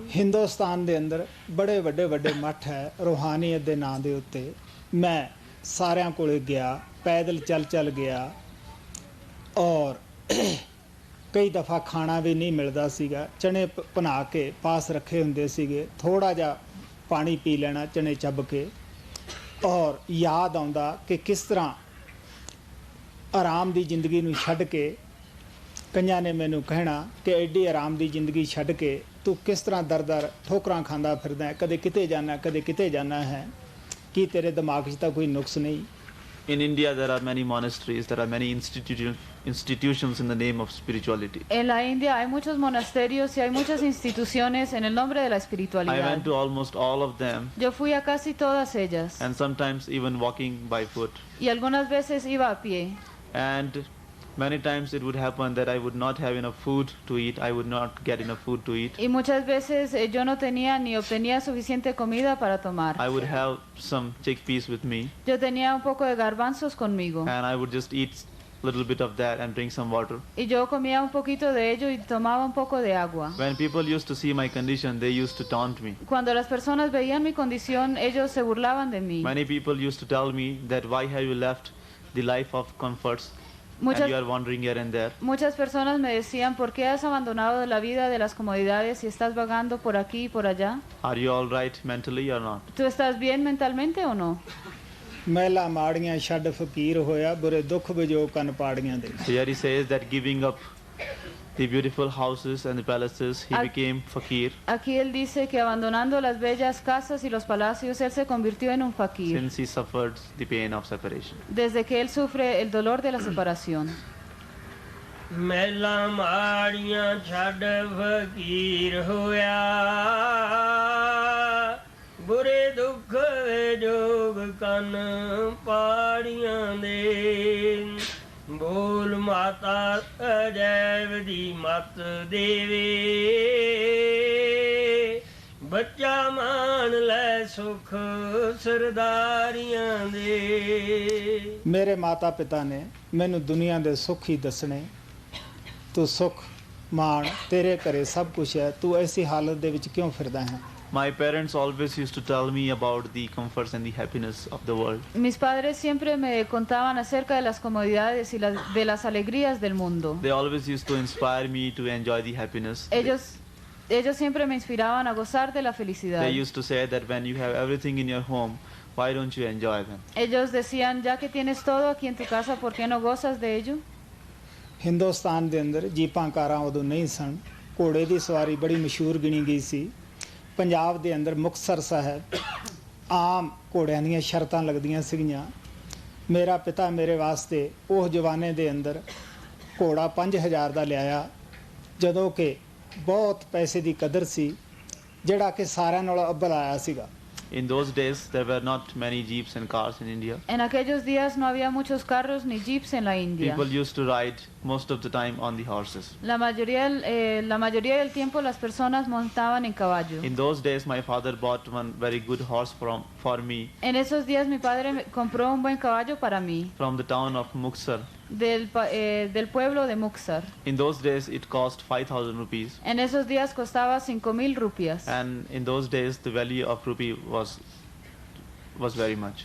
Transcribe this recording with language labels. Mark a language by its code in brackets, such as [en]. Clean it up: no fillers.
[pa] ਹਿੰਦੁਸਤਾਨ ਦੇ ਅੰਦਰ ਬੜੇ ਵੱਡੇ ਵੱਡੇ ਮੱਠ ਹੈ ਰੂਹਾਨੀਅਤ ਦੇ ਨਾਂ ਦੇ ਉੱਤੇ ਮੈਂ ਸਾਰਿਆਂ ਕੋਲੇ ਗਿਆ ਪੈਦਲ ਚੱਲ ਗਿਆ ਔਰ ਕਈ ਦਫਾ ਖਾਣਾ ਵੀ ਨਹੀਂ ਮਿਲਦਾ ਸੀਗਾ ਚਣੇ ਬਣਾ ਕੇ ਪਾਸ ਰੱਖੇ ਹੁੰਦੇ ਸੀਗੇ ਥੋੜਾ ਜਿਹਾ ਪਾਣੀ ਪੀ ਲੈਣਾ ਚਣੇ ਚੱਬ ਕੇ ਔਰ ਯਾਦ ਆਉਂਦਾ ਕਿ ਕਿਸ ਤਰ੍ਹਾਂ ਆਰਾਮ ਦੀ ਜ਼ਿੰਦਗੀ ਨੂੰ ਛੱਡ ਕੇ ਕਈਆਂ ਨੇ ਮੈਨੂੰ ਕਹਿਣਾ ਕਿ ਐਡੀ ਆਰਾਮ ਦੀ ਜ਼ਿੰਦਗੀ ਛੱਡ ਕੇ ਤੂੰ ਕਿਸ ਤਰ੍ਹਾਂ ਦਰ ਠੋਕਰਾਂ ਖਾਂਦਾ ਫਿਰਦਾ ਕਦੇ ਕਿਤੇ ਜਾਣਾ ਹੈ ਕੀ ਤੇਰੇ ਦਿਮਾਗ 'ਚ ਤਾਂ ਕੋਈ ਨੁਕਸ ਨਹੀਂ [en] In India, there are many monasteries, there are many institutions in the name of spirituality. [es] En la India hay muchos monasterios y hay muchas instituciones en el nombre de la [en] I [es] espiritualidad. [en] went to almost all of them, [es] Yo fui a casi todas ellas [en] and sometimes even walking by foot. [es] y algunas veces iba a pie. [en] And many times it would happen that I would not have enough food to eat, I would not get enough food to eat. [es] Y muchas veces yo no tenía ni obtenía suficiente comida para tomar. [en] I would have some chickpeas with me, [es] Yo tenía un poco de garbanzos conmigo [en] and I would just eat little bit of that and drink some water. [es] y yo comía un poquito de ello y tomaba un poco de agua. [en] When people used to see my condition, they used to taunt me. [es] Cuando las personas veían mi condición, ellos se burlaban de mí. [en] Many people used to tell me that why have you left the life of comforts [es] Muchas- [en] and you are wandering here and there. [es] Muchas personas me decían, ¿por qué has abandonado la vida de las comodidades y estás vagando por aquí y por allá? [en] Are you all right mentally or not? [es] ¿Tú estás bien mentalmente o no? [pa] ਮਹਿਲਾ ਮਾੜੀਆਂ ਛੱਡ ਫਕੀਰ ਹੋਇਆ ਬੁਰੇ ਦੁੱਖ ਵਿਜੋ ਕੰਨ ਪਾੜੀਆਂ ਦੇ [en] So here he says that giving up the beautiful houses and the palaces, he [es] Al- [en] became fakir [es] Aquí él dice que abandonando las bellas casas y los palacios, él se convirtió en un fakir, [en] since he suffered the pain of separation. [es] desde que él sufre el dolor de la separación. [pa] ਮਹਿਲਾਂ ਮਾੜੀਆਂ ਛੱਡ ਫਕੀਰ ਹੋਇਆ ਬੁਰੇ ਦੁੱਖ ਜੋਗ ਕੰਨ ਪਾੜੀਆਂ ਦੇ ਬੋਲ ਮਾਤਾ ਅਜੈਬ ਦੀ ਮਤ ਦੇਵੇ ਬੱਚਾ ਮਾਣ ਲੈ ਸੁਖ ਸਰਦਾਰੀਆਂ ਦੇ। ਮੇਰੇ ਮਾਤਾ ਪਿਤਾ ਨੇ ਮੈਨੂੰ ਦੁਨੀਆ ਦੇ ਸੁੱਖ ਹੀ ਦੱਸਣੇ। ਤੂੰ ਸੁੱਖ ਮਾਣ, ਤੇਰੇ ਘਰੇ ਸਭ ਕੁਝ ਹੈ, ਤੂੰ ਐਸੀ ਹਾਲਤ ਦੇ ਵਿੱਚ ਕਿਉਂ ਫਿਰਦਾ ਹੈ? [en] My parents always used to tell me about the comforts and the happiness of the world. [es] Mis padres siempre me contaban acerca de las comodidades y de las alegrías del mundo. [en] They always used to inspire me to enjoy the happiness. [es] Ellos siempre me inspiraban a gozar de la felicidad. [en] They used to say that when you have everything in your home, why don't you enjoy them? [es] Ellos decían, ya que tienes todo aquí en tu casa, ¿por qué no gozas de ello? [pa] Hindustan ਦੇ ਅੰਦਰ ਜੀਪਾਂ ਕਾਰਾਂ ਉਦੋਂ ਨਹੀਂ ਸਨ। ਘੋੜੇ ਦੀ ਸਵਾਰੀ ਬੜੀ ਮਸ਼ਹੂਰ ਗਿਣੀ ਗਈ ਸੀ। ਪੰਜਾਬ ਦੇ ਅੰਦਰ ਮੁਕਤਸਰ ਸਾਹਿਬ ਆਮ ਘੋੜਿਆਂ ਦੀਆਂ ਸ਼ਰਤਾਂ ਲੱਗਦੀਆਂ ਸੀਗੀਆਂ। ਮੇਰਾ ਪਿਤਾ ਮੇਰੇ ਵਾਸਤੇ ਉਹ ਜਵਾਨੇ ਦੇ ਅੰਦਰ ਘੋੜਾ 5000 ਦਾ ਲਿਆਇਆ, ਜਦੋਂ ਕਿ ਬਹੁਤ ਪੈਸੇ ਦੀ ਕਦਰ ਸੀ, ਜਿਹੜਾ ਕਿ ਸਾਰਿਆਂ ਨਾਲੋਂ ਅੱਵਲ ਆਇਆ ਸੀਗਾ। [en] In those days, there were not many jeeps and cars in India. [es] En aquellos días no había muchos carros ni jeeps en la India. [en] People used to ride most of the time on the horses. [es] La mayoría del tiempo las personas montaban en caballo. [en] In those days, my father bought one very good horse for me [es] En esos días mi padre compró un buen caballo para mí [en] from the town of Muksar. [es] del pueblo de Muxar. [en] In those days, it cost 5,000 rupees. [es] En esos días costaba 5,000 rupias. [en] And in those days, the value of rupee was very much.